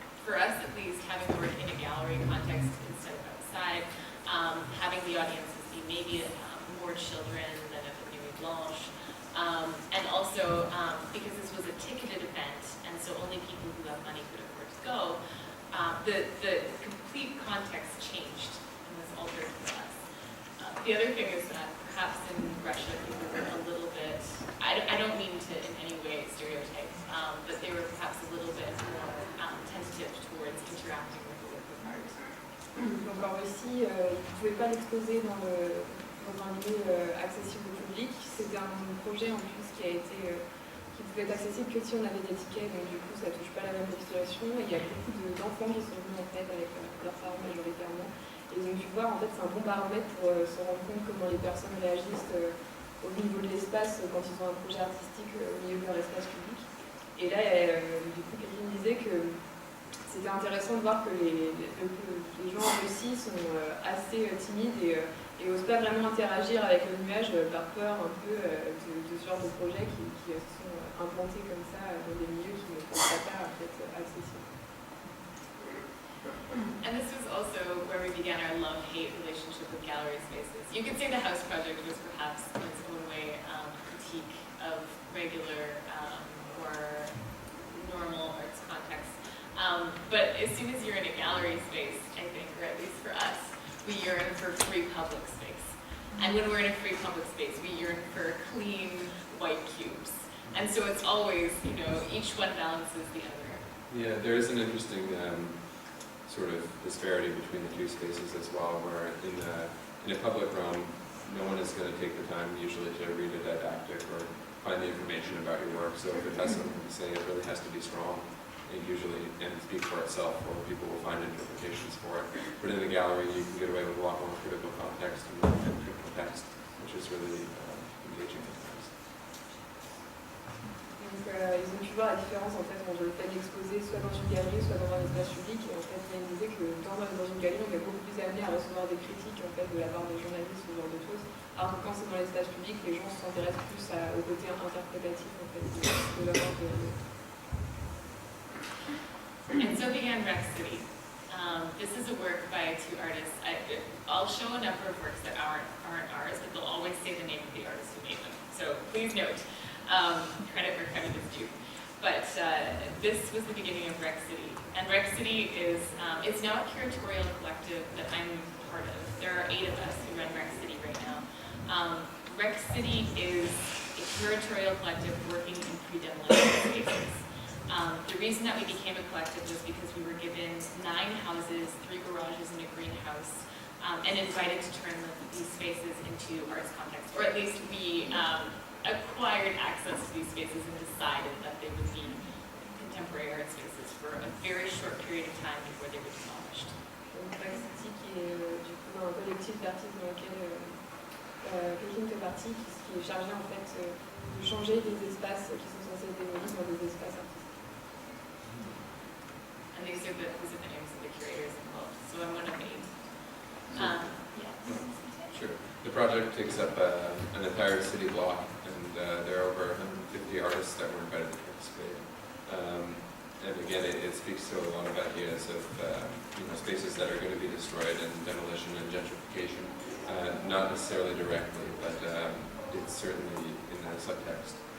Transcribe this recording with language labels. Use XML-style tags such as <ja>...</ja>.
<en>For us, at least, having the work in a gallery context instead of outside, having the audiences be maybe more children than at the Nuit Blanche, and also because this was a ticketed event, and so only people who have money could afford to go, the complete context changed and was altered for us. The other thing is that perhaps in Russia people were a little bit, I don't mean to in any way stereotype, but they were perhaps a little bit more tentative towards interacting with the work of art.</en> <fr>Donc en Russie, ils ne pouvaient pas l'exposer dans un lieu accessible au public. C'était un projet en plus qui pouvait être accessible que si on avait des tickets, donc du coup ça ne touche pas la même population. Et il y a beaucoup d'enfants qui sont venus en fait avec leurs parents majoritairement. Et ils ont pu voir, en fait c'est un bon baromètre pour se rendre compte comment les personnes réagissent au niveau de l'espace quand ils ont un projet artistique au milieu de leur espace public. Et là, du coup, quelqu'un me disait que c'était intéressant de voir que les gens en Russie sont assez timides et n'osent pas vraiment interagir avec le nuage par peur un peu de ce genre de projets qui sont implantés comme ça dans des milieux qui ne sont pas en fait accessibles.</fr> <en>And this was also where we began our love-hate relationship with gallery spaces. You could say the house project was perhaps in its own way a critique of regular or normal arts contexts. But as soon as you're in a gallery space, I think, or at least for us, we yearn for free public space. And when we're in a free public space, we yearn for clean white cubes. And so it's always, each one balances the other. Yeah, there is an interesting sort of disparity between the two spaces as well, where in a public realm, no one is going to take the time usually to read a didactic or find the information about your work. So if it has something to say, it really has to be strong and speak for itself, or people will find interpretations for it. But in the gallery, you can get away with a lot more critical context and critical text, which is really engaging at times.</en> <fr>Donc ils ont pu voir la différence en fait entre le fait d'exposer soit dans une galerie, soit dans un espace public. Et en fait, il disait que dans une galerie, on est beaucoup plus amené à recevoir des critiques en fait de la part des journalistes, ce genre de choses. Alors que quand c'est dans l'espace public, les gens s'intéressent plus au côté interprétatif en fait de leur art.</fr> <en>And so began Mercredi. This is a work by two artists. I'll show a number of works that aren't ours, but they'll always say the name of the artist who made them. So please note, credit where credit is due. But this was the beginning of Mercredi. And Mercredi is, it's now a curatorial collective that I'm part of. There are 8 of us who run Mercredi right now. Mercredi is a curatorial collective working in pre-demolition spaces. The reason that we became a collective was because we were given 9 houses, 3 garages, and a greenhouse, and invited to turn these spaces into arts context, or at least we acquired access to these spaces and decided that they would be contemporary art spaces for a very short period of time before they were demolished.</en> <fr>Donc Mercredi qui est du coup un collectif d'artistes dans lequel Kékine fait partie, qui est chargé en fait de changer des espaces qui sont censés être démolis dans des espaces artistiques.</fr> <en>And these are the names of the curators involved, so I'm one of 8. Yeah. Sure. The project takes up an entire city block, and there are over 150 artists that were invited to participate. And again, it speaks to a lot of ideas of spaces that are going to be destroyed and demolition and gentrification, not necessarily directly, but it's certainly in that subtext.</en>